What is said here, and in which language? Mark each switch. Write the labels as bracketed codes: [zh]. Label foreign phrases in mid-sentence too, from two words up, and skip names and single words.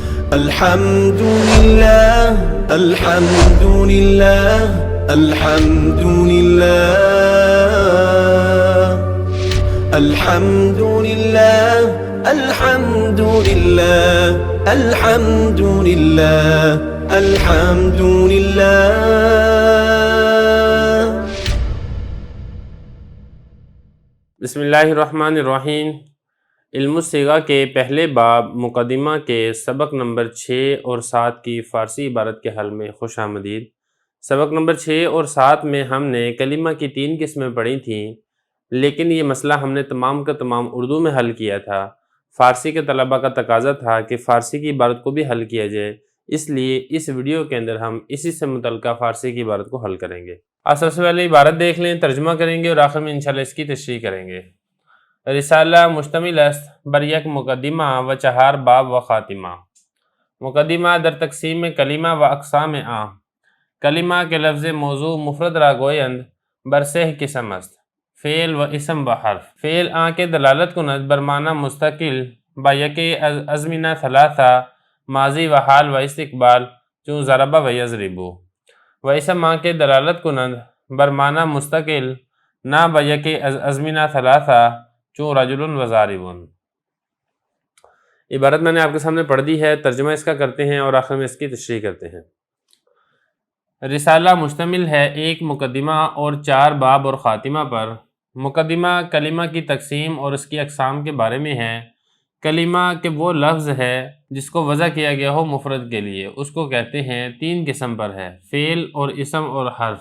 [ar] الحمد لله الحمد لله الحمد لله الحمد لله الحمد لله الحمد لله الحمد لله. بسم اللہ الرحمن الرحیم. [ur] علم الصیغہ کے پہلے باب مقدمہ کے سبق نمبر 6 اور 7 کی فارسی عبارت کے حل میں خوش آمدید. سبق نمبر 6 اور 7 میں ہم نے کلمہ کی 3 قسمیں پڑھی تھیں، لیکن یہ مسئلہ ہم نے تمام کا تمام اردو میں حل کیا تھا. فارسی کے طلبہ کا تقاضا تھا کہ فارسی کی عبارت کو بھی حل کیا جائے، اس لیے اس ویڈیو کے اندر ہم اسی سے متعلقہ فارسی کی عبارت کو حل کریں گے. سب سے پہلے عبارت دیکھ لیں، ترجمہ کریں گے اور آخر میں انشاءاللہ اس کی تشریح کریں گے. [fa] رسالہ مشتمل است بر یک مقدمہ و 4 باب و خاتمہ. مقدمہ در تقسیم کلمہ و اقسام آ. کلمہ کے لفظ موضوع مفرد را گویند بر 3 قسم است: فعل و اسم و حرف. فعل آ کے دلالت کند بر معنی مستقل با یکی از ازمنہ ثلاثہ ماضی و حال و استقبال چون ضرب و یضرب. و اسم آ کے دلالت کنند بر معنی مستقل نہ با یکی از ازمنہ ثلاثہ چون رجل و ضارب. [ur] عبارت میں نے آپ کے سامنے پڑھ دی ہے، ترجمہ اس کا کرتے ہیں اور آخر میں اس کی تشریح کرتے ہیں. رسالہ مشتمل ہے ایک مقدمہ اور 4 باب اور خاتمہ پر. مقدمہ کلمہ کی تقسیم اور اس کی اقسام کے بارے میں ہے. کلمہ کہ وہ لفظ ہے جس کو وضع کیا گیا ہو مفرد کے لیے، اس کو کہتے ہیں 3 قسم پر ہے: فعل اور اسم اور حرف.